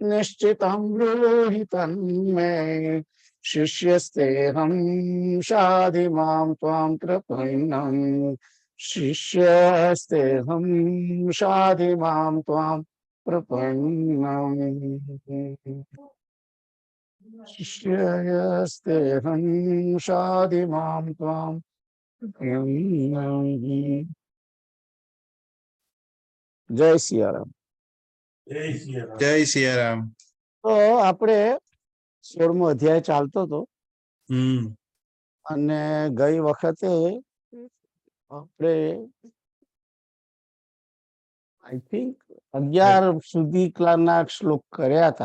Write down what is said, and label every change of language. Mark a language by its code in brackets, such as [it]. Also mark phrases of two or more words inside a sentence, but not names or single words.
[sa] निश्चितं ब्रूहि तन्मे शिष्यस्तेऽहं शाधि मां त्वां प्रपन्नम् शिष्यस्तेऽहं शाधि मां त्वां प्रपन्नम् शिष्यस्तेऽहं शाधि मां त्वां प्रपन्नम्। [hi] जय सियाराम। [gu] જય સિયારામ. તો આપણે 16મો અધ્યાય ચાલતો હતો અને ગઈ વખતે આપણે [en] I think [gu] 11 સુધી ના શ્લોક કર્યા હતા.